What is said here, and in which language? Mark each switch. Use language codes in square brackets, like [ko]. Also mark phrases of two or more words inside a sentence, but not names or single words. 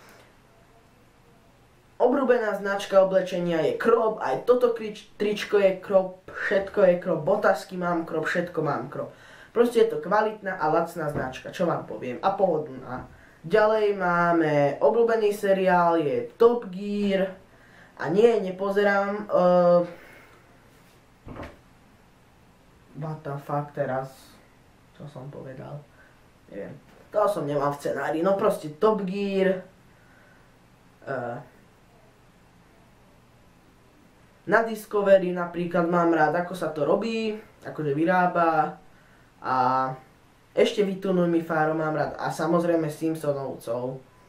[sk] Obľúbená značka oblečenia je Krop, aj toto tričko je Krop, všetko je Krop, botasky mám Krop, všetko mám Krop. Proste je to kvalitná a lacná značka, čo vám poviem, a pohodlná. Ďalej máme obľúbený seriál, je Top Gear, a nie, nepozerám, [en] what the fuck [sk] teraz, čo som povedal, neviem, to som nemal v scenári, no proste Top Gear, na Discovery napríklad mám rád, ako sa to robí, akože vyrába, a ešte Vytunuj mi Fáro mám rád, a samozrejme Simpsonovcov.